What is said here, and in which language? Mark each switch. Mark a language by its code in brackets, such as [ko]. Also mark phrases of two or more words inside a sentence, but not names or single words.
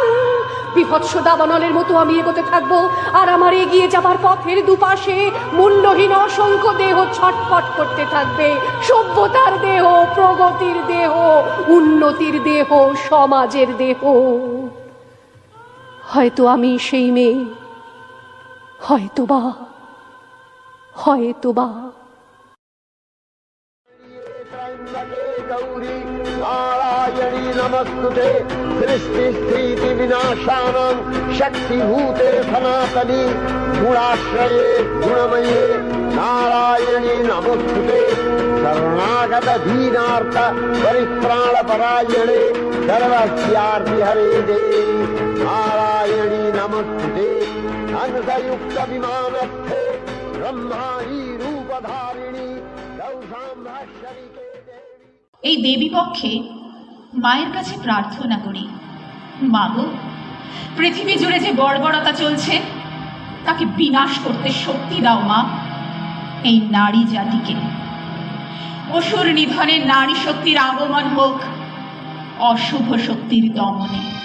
[bn] বিভৎস দাবানলের মতো আমি এগোতে থাকবো, আর আমার এগিয়ে যাবার পথের দুপাশে মুন্ডহীন অসংখ্য দেহ ছটফট করতে থাকবে। সভ্যতার দেহ, প্রগতির দেহ, উন্নতির দেহ, সমাজের দেহ। হয়তো আমি সেই মেয়ে, হয়তোবা। [sa] गौरी नारायणी नमस्तुते सृष्टि स्थिति विनाशानां शक्तिभूते सनातनी गुणाश्रये गुणमये नारायणी नमस्तुते शरणागत दीनार्थ परित्राण परायणे सर्वस्यार्ति हरे देवी नारायणी नमस्तुते अंशयुक्त विमानस्थे ब्रह्माणी रूपधारिणी गौशाम्भश्वरिके [bn] এই দেবী পক্ষে মায়ের কাছে প্রার্থনা করি, মাগো, পৃথিবী জুড়ে যে বর্বরতা চলছে তাকে বিনাশ করতে শক্তি দাও মা। এই নারী জাতিকে অসুর নিধনে নারী শক্তির আগমন হোক, অশুভ শক্তির দমনে।